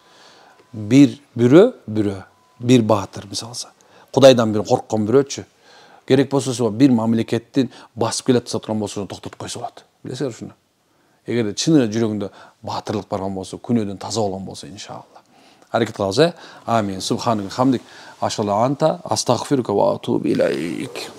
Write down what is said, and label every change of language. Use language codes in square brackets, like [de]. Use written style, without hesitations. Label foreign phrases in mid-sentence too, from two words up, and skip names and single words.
[ky] Бирөө, бир баатыр мисалса. Кудайдан бир корккон бирөөчү. Керек болсо бир мамлекеттин басып келе жаткан болсо токтотуп койсо болот. Билесиңер ушуну. Эгерде чыны жүрөгүндө баатырлык барган болсо, күнөөдөн таза болгон болсо иншалла. Аракет кылабыз, [ar] Амин. سبحانك حمدك. اشالله أنت أستغفرك وأتوب إليك.